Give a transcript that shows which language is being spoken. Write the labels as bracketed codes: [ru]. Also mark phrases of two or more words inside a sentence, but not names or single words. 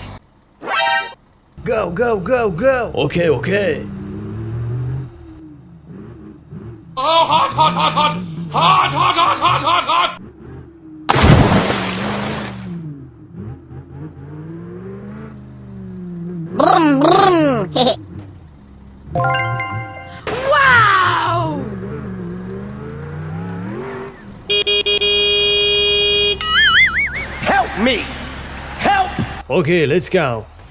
[en] Go, go, go, go. Okay, okay. Oh, hot, hot, hot, hot! Hot, hot, hot, hot, hot, hot! Brum brum! Wow! Help me! Help! Okay, let's go.